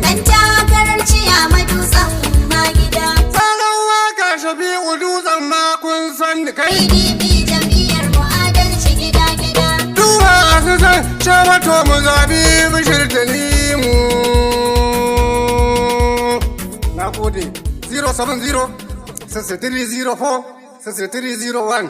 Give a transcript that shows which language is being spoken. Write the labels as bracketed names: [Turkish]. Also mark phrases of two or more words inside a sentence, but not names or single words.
[Hausa] Dan takarar Ciyama Dutsen Magida. Salon waka Shafi'u Dutsen ma kun san ni kai. P D P jam'iyyar mu adalci gida gida. Du masu san Shema to mu zabi Bashir Tanimu. Na gode. [English] Zero seven zero, six three zero four, six three zero one.